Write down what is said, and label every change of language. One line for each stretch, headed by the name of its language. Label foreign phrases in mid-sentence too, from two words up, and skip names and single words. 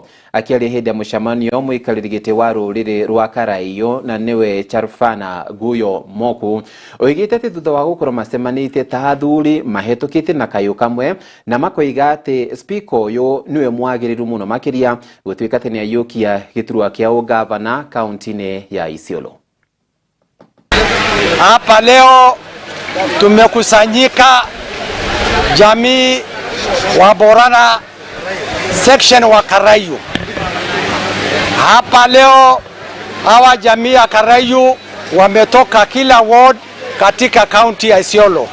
Kikuyu: Akiaria hĩndĩ ya mũcemanio mũikarĩri gĩtĩ wa rũrĩrĩ rwa Karaio na nĩwe Charfana Guyo Moku oigĩte atĩ thutha wa gũkorwo macemanĩtie ta athuri mahĩtũkĩte na kayũ kamwe na makoiga atĩ speaker ũyũ nĩwe mwagĩrĩru mũno makĩria gũtuĩka atĩ nĩ aiyũkia gĩturwa kĩa ũgavana kaunti-inĩ ya Isiolo.
Swahili: Hapa leo tumekusanyika jamii wa Borana section wa Karayu. Hapa leo hawa jamii ya Karayu wametoka kila ward katika kaunti ya Isiolo.